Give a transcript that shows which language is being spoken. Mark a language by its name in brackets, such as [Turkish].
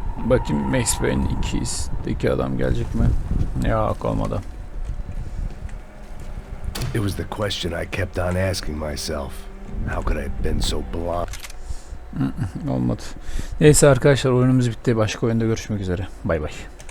[Turkish] Bakayım Max Payne'in ikizdeki adam gelecek mi? Yok, olmadı. [English] It was the question I kept on asking myself. How could I have been so blind? [Turkish] Olmadı. Neyse arkadaşlar, oyunumuz bitti. Başka oyunda görüşmek üzere. Bay bay.